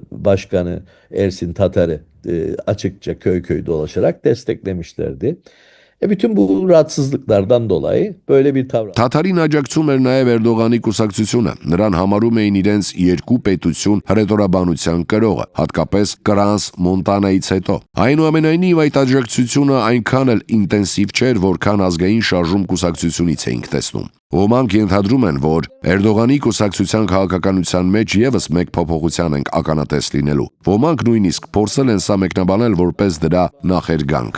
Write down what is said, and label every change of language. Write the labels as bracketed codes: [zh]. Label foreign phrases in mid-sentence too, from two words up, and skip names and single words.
[tr] Başkanı Ersin Tatar'ı açıkça köy köy dolaşarak desteklemişlerdi. Bütün bu rahatsızlıklardan dolayı böyle bir tavır. [hy] Թաթարին աջակցում էր նաև Էրդողանի կուսակցությունը։ Նրան համարում էին իրենց երկու պետություն հռետորաբանության կրողը, հատկապես Կրանս-Մոնտանայից հետո։ Այնուամենայնիվ այդ աջակցությունը այնքան էլ ինտենսիվ չէր, որքան ազգային շարժում կուսակցությունից էինք տեսնում։ Ոմանք ենթադրում են, որ Էրդողանի կուսակցության քաղաքականության մեջ եւս մեկ փոփոխության ենք ականատես լինելու։ Ոմանք նույնիսկ փորձել են սա մեկնաբանել որպես դրա նախերգանք։